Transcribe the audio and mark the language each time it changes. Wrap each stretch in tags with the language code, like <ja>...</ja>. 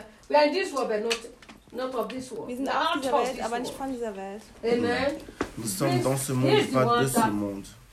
<en>We are in this world, but not of this world.</en> <de>Wir sind auch in dieser Welt, aber nicht von dieser Welt.</de> <en>Amen.</en> <fr>Nous sommes dans ce monde, pas de ce monde.</fr>